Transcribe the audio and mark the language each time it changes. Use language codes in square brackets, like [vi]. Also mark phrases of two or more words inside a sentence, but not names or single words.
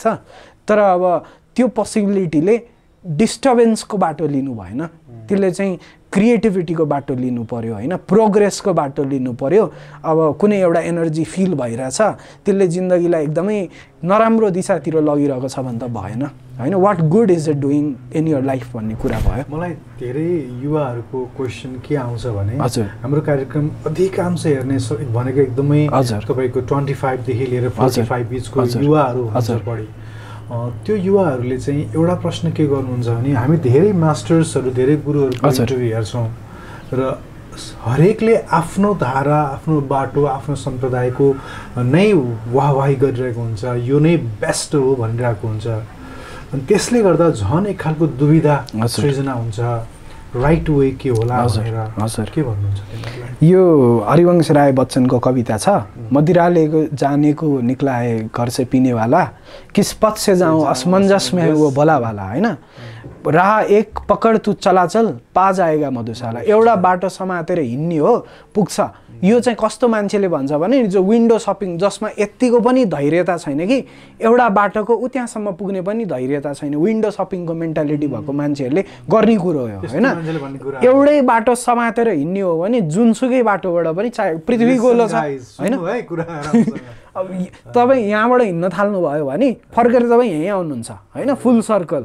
[ne] तर अब त्यो पोसिबिलिटीले डिस्टर्बेन्सको बाटो लिनु भएन, त्यसले चाहिँ क्रिएटिभिटीको बाटो लिनु पर्यो होइन, प्रोग्रेसको बाटो लिनु पर्यो। अब कुनै एउटा एनर्जी फिल भइरहेछ त्यसले जिन्दगीलाई एकदमै नराम्रो दिशातिर लगिरहेको छ भने त भएन होइन। [en] What good is it doing in your life [ne] भन्ने कुरा भयो। मलाई धेरै युवाहरूको क्वेसन के आउँछ भने हजुर हाम्रो कार्यक्रम अधिकांश हेर्ने भनेको एकदमै तपाईँको 25 देखि लिएर 45 बिचको युवाहरू हुन्छ बढी। त्यो युवाहरूले चाहिँ एउटा प्रश्न के गर्नुहुन्छ भने हामी धेरै मास्टर्सहरू धेरै गुरुहरूको इन्टरभ्यू हेर्छौँ र हरेकले आफ्नो धारा आफ्नो बाटो आफ्नो सम्प्रदायको नै वाहवाही गरिरहेको हुन्छ, यो नै बेस्ट हो भनिरहेको हुन्छ। अनि त्यसले गर्दा झन् एक खालको दुविधा सृजना हुन्छ, [en] right way [ne] के होला भनेर के भन्नुहुन्छ? यो हरिवंश राय बच्चनको कविता छ, [hi] मदिराले जानेको निक्लाए घर से पीने वाला, किस पथ से जाऊँ असमंजस में है वो भला वाला होइन। राह एक पकड तू चलाचल पा जाएगा मधुशाला। [ne] एउटा बाटो समातेर हिँड्ने हो पुग्छ। यो चाहिँ कस्तो मान्छेले भन्छ भने जो [en] window shopping [ne] जसमा यत्तिको पनि धैर्यता छैन कि एउटा बाटोको उ त्यहाँसम्म पुग्ने पनि धैर्यता छैन, विन्डो सपिङको मेन्टालिटी भएको मान्छेहरूले गर्ने कुरो हो होइन। एउटै बाटो समातेर हिँड्ने हो भने जुनसुकै बाटोबाट पनि चाहे पृथ्वी गोलो छ होइन, अब तपाईँ यहाँबाट हिँड्न थाल्नुभयो भने फर्केर तपाईँ यहीँ आउनुहुन्छ होइन, [en] full circle.